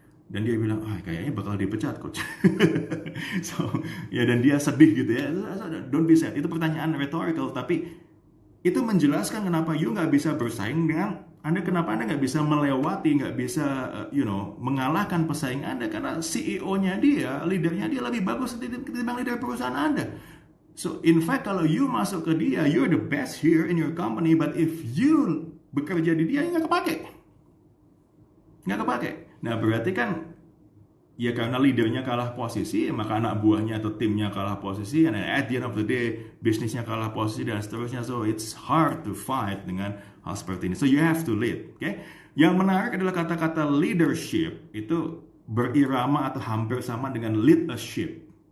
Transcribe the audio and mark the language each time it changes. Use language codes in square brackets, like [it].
[id] Dan dia bilang, kayaknya bakal dipecat, coach. So, ya, dan dia sedih gitu ya. [en] Don't be sad. [id] Itu pertanyaan rhetorical, tapi itu menjelaskan kenapa you nggak bisa bersaing dengan Anda, kenapa Anda nggak bisa melewati, nggak bisa, mengalahkan pesaing Anda, karena CEO-nya dia, leadernya dia lebih bagus ketimbang leader perusahaan Anda. [en] So, in fact, [id] kalau [en] you [id] masuk ke dia, [en] you're the best here in your company, but if you [id] bekerja di dia, nggak kepake. Nah, berarti kan ya karena leadernya kalah posisi, maka anak buahnya atau timnya kalah posisi, [en] and at the end of the day [id] bisnisnya kalah posisi dan seterusnya. [en] So it's hard to fight [id] dengan hal seperti ini. [en] So you have to lead. Okay? [id] Yang menarik adalah kata-kata leadership itu berirama atau hampir sama dengan leadership.